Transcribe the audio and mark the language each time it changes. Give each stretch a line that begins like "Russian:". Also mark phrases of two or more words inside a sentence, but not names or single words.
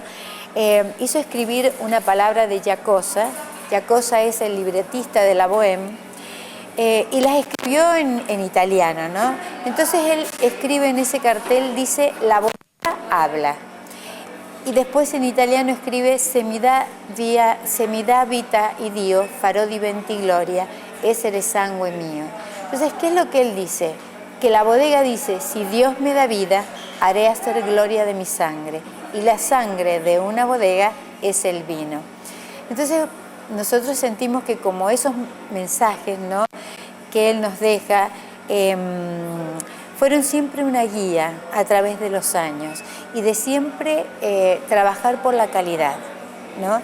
Spanish: Hizo escribir una palabra de Giacosa. Giacosa es el libretista de la Bohème, y las escribió en italiano, ¿no? Entonces él escribe en ese cartel, dice: la bodega habla. Y después en italiano escribe:
Italian: se mi dà vita y Dio, farò diventi gloria, essere sangue mio.
Spanish: Entonces, ¿qué es lo que él dice? Que la bodega dice: si Dios me da vida, haré hacer gloria de mi sangre. Y la sangre de una bodega es el vino. Entonces, nosotros sentimos que como esos mensajes, ¿no?, que él nos deja, fueron siempre una guía a través de los años, y de siempre trabajar por la calidad, ¿no?